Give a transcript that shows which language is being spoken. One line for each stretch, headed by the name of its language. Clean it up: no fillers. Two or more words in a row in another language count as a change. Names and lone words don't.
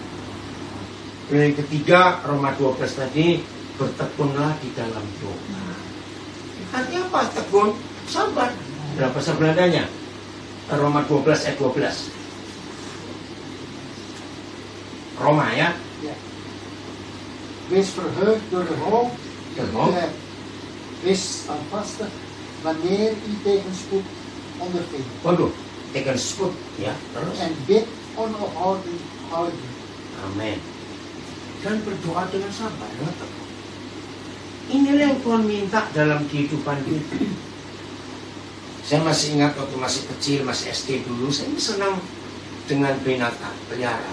Indonesian: Yang ketiga, Roma 12 tadi, bertekunlah di dalam doa. Artinya apa? Tekun, sabar. Berapa bahasa Belandanya? Roma 12 ayat 12. Roma ya.
Dutch: Ja. Wees verheugd door de hoop die u hebt. Wees standvastig wanneer u tegenspoed ondervindt.
Indonesian: Waduh, tegenspoed ya. Terus.
Dutch: En bid onophoudelijk.
Indonesian: Amin. Dan berdoa dengan sabar. Inilah yang Tuhan minta dalam kehidupan kita. Saya masih ingat waktu masih kecil, masih SD dulu, saya senang dengan binatang, pelihara.